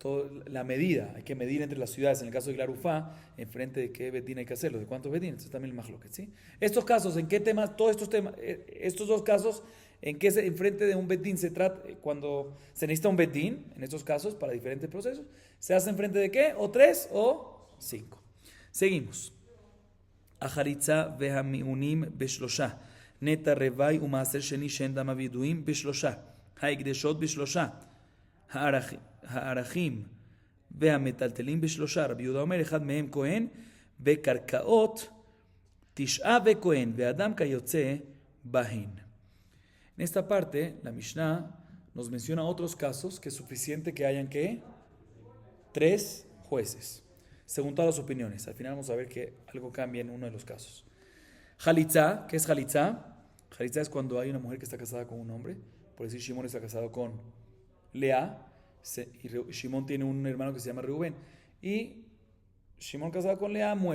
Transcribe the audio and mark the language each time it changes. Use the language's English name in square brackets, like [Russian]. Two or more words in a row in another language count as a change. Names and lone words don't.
[Spanish] La medida, hay que medir entre las ciudades. En el caso de Glarufá, enfrente de qué betín hay que hacerlo, de cuántos betín. Entonces también el Mahloket, ¿sí? Estos casos, ¿en qué temas? Todos estos temas, estos 2 casos, ¿en qué enfrente de un betín se trata? Cuando se necesita un betín, en estos casos, para diferentes procesos, ¿se hace enfrente de qué? ¿O 3 o 5? Seguimos. [Hebrew] החליצה והמיאונים בשלושה. נטע רבעי ומעשר שני שאין דמיהן ידועים בשלושה. ההקדשות בשלושה. הערכים והמטלטלים בשלושה. רבי יהודה אומר, אחד מהם כהן, בקרקעות 9 וכהן, ואדם כיוצא בהן. [Spanish] En esta parte, la Mishnah nos menciona otros casos que es suficiente que hayan ¿qué? 3 jueces, según todas las opiniones. Al final vamos a ver que algo cambia en uno de los casos. Jalitza, ¿qué es Jalitza? Jalitza es cuando hay una mujer que está casada con un hombre. Por decir, Shimon está casado con Lea, y Shimon tiene un hermano que se llama Reubén, y Shimon casado con Lea muere.